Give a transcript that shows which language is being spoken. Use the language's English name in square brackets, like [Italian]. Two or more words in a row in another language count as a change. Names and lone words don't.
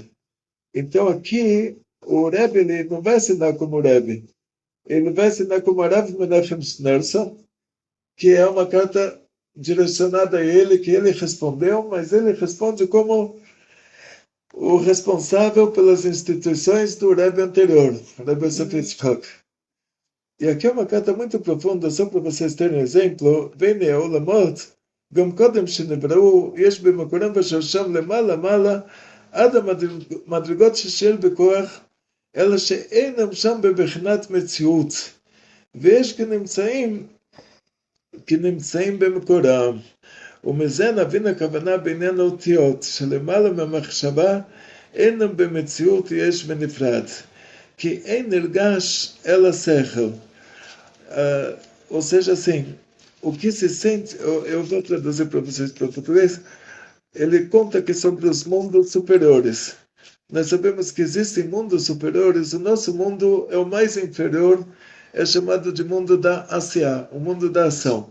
[Portuguese] Então aqui, o Rebbe ele não vai ensinar como o Rebbe, ele vai ensinar como Rav Menachem Schneerson, que é uma carta direcionada a ele, que ele respondeu, mas ele responde como o responsável pelas instituições do Rebbe anterior, Rebbe Yosef Yitzchak. E aqui é uma carta muito profunda, só para vocês terem um exemplo. [Hebrew] בענין עולמות, גם קודם שנבראו, יש במקורם בשורשם למעלה מעלה, עד המדרגות ששל בכוח, אלא שאינם שם בבחינת מציאות, ויש כנמצאים במקורם. ומזה נבין הכוונה בעניין האותיות, שלמעלה מהמחשבה אינם במציאות יש ונפרד, כי אין נרגש אלא שכל. [Portuguese] Ou seja, assim, o que se sente, eu vou traduzir para vocês para o português, ele conta que sobre os mundos superiores. Nós sabemos que existem mundos superiores, o nosso mundo é o mais inferior, é chamado de mundo da Asiá, o mundo da ação.